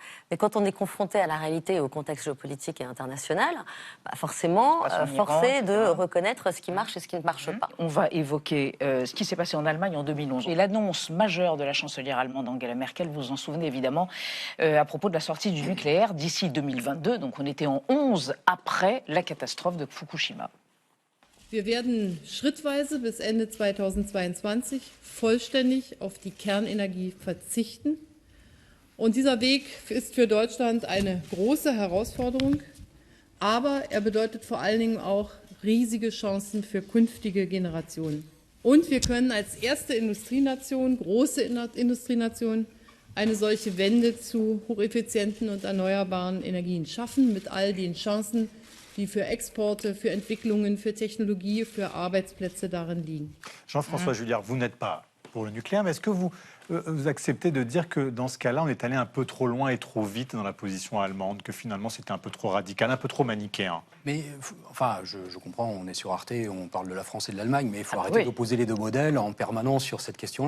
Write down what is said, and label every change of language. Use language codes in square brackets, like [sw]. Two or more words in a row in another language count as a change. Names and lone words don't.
[fr] Mais quand on est confronté à la réalité et au contexte géopolitique et international, forcément, forcé de reconnaître ce qui marche et ce qui ne marche pas. On va évoquer ce qui s'est passé en Allemagne en 2011. Et l'annonce majeure de la chancelière allemande Angela Merkel, vous vous en souvenez évidemment, à propos de la sortie du nucléaire d'ici 2022. Donc on était en 11 après la catastrophe de Fukushima. [de] Wir werden schrittweise bis Ende 2022 vollständig auf die Kernenergie verzichten. Und dieser Weg ist für Deutschland eine große Herausforderung. Aber er bedeutet vor allen Dingen auch riesige Chancen für künftige Generationen. Und wir können als erste Industrienation, große Industrienation, eine solche Wende zu hocheffizienten und erneuerbaren Energien schaffen, mit all den Chancen, die für Exporte, für Entwicklungen, für Technologie, für Arbeitsplätze darin liegen. [fr] Jean-François Juillard, vous n'êtes pas pour le nucléaire, mais est-ce que vous acceptez de dire que dans ce cas-là, on est allé un peu trop loin et trop vite dans la position allemande, que finalement c'était un peu trop radical, un peu trop manichéen? Mais enfin, je comprends, on est sur Arte, on parle de la France et de l'Allemagne, mais il faut arrêter d'opposer les deux modèles en permanence sur cette question-là.